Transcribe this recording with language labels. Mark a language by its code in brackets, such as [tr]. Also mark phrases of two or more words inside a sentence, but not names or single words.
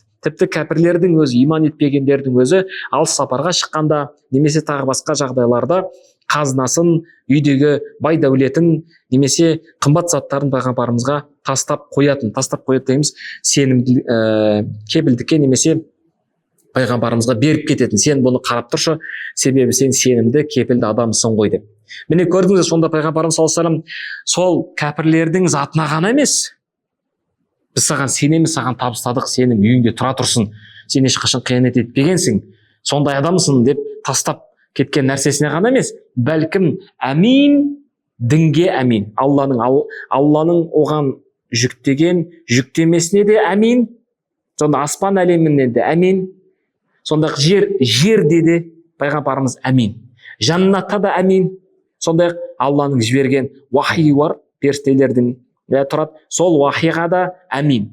[kk] Тіпті кәпірлердің өзі, иман етпегендердің өзі алыс сапарға шыққанда, немесе тағы басқа жағдайларда қазынасын, үйдегі бай дәулетін, немесе қымбат заттарын пайғамбарымызға тастап қоятын дейміз, сенімді кепілдікке, немесе пайғамбарымызға беріп кететін. Сен бұны қарап тұршы, себебі сен сенімді, кепілді адамсың ғой деп. Міне көрдіңіз, сонда пайғамбарымыз [ar] صلى الله عليه وسلم [kk] сол кәпірлердің затына ғана емес, біз саған сенеміз, саған табыстадық, сенің үйіңде тұра тұрсын, сен ешқашан қиянат етпегенсің, сондай адамсың деп тастап кеткен нәрсесіне ғана емес, бәлкім әмин, дінге әмин, Алланың оған жүктеген жүктемесіне де әмин, сонда аспан әлеміне де әмин, сонда жерде де пайғамбарымыз әмин, жаннатта да әмин, сондай Алланың жіберген уахи бар, періштелердің тұрады, сол уахиға да әмин.